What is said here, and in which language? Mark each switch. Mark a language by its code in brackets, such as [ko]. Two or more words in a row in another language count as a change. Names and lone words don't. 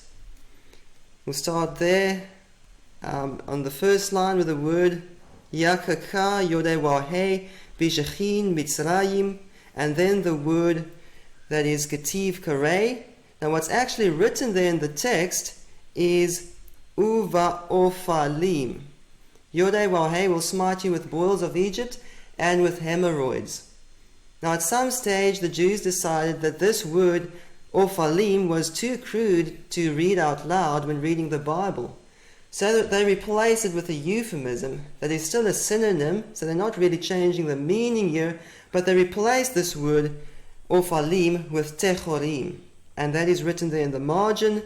[en] We'll start there on the first line with the word [he] יככה יהוה בשחין מצרים, [en] and then the word that is [he] כתיב קרי. [en] Now what's actually written there in the text is [he] ובעפלים. [en] Yod-Heh-Waw-Heh will smite you with boils of Egypt and with hemorrhoids. Now at some stage the Jews decided that this word Ophalim was too crude to read out loud when reading the Bible. so that they replace it with a euphemism that is still a synonym, so they're not really changing the meaning here, but they replace this word Ophalim with Techorim, and that is written there in the margin.